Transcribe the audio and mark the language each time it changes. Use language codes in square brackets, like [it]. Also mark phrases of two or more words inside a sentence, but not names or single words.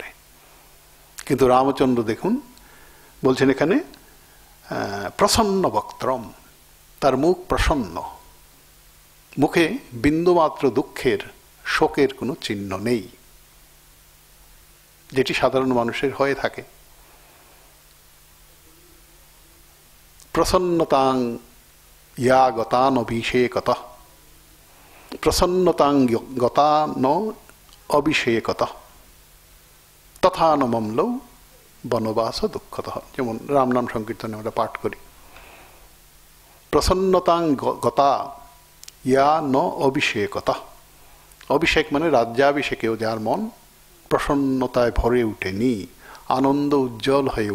[bn] কিন্তু রামচন্দ্র দেখুন বলছেন এখানে প্রসন্ন বক্ত্রম, তার মুখ প্রসন্ন, মুখে বিন্দুমাত্র দুঃখের, শোকের কোনো চিহ্ন নেই, যেটি সাধারণ মানুষের হয়ে থাকে। [sa] प्रसन्नतां या गतान अभिषेकतः, प्रसन्नतां गतान अभिषेकतः तथा न ममलौ বনবাস দুঃখতঃ। [bn] যেমন রাম নাম সংকীর্তনে আমরা পাঠ করি, [sa] প্রসন্নতাং গতা ইয়া ন অভিষেকতঃ। [bn] অভিষেক মানে রাজ্যাভিষেকেও যার মন প্রসন্নতায় ভরে ওঠেনি, আনন্দ উজ্জ্বল হয়ে